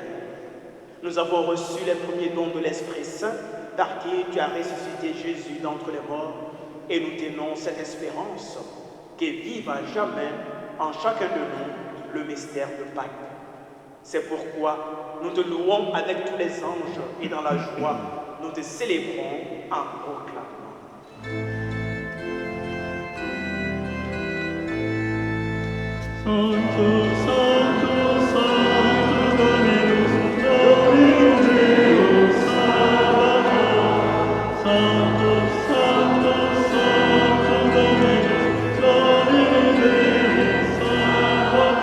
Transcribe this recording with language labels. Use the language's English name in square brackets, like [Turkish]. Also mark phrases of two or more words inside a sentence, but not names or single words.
[French] Nous avons reçu les premiers dons de l'Esprit Saint par qui tu as ressuscité Jésus d'entre les morts et nous tenons cette espérance que vive à jamais en chacun de nous le mystère de Pâques. C'est pourquoi nous te louons avec tous les anges et dans la joie, nous te célébrons en proclamant. [Latin] Sanctus, Sanctus, Sanctus Dominus, Dominus Deus Sabaoth. Sanctus, Sanctus, Sanctus Dominus, Dominus Deus Sabaoth.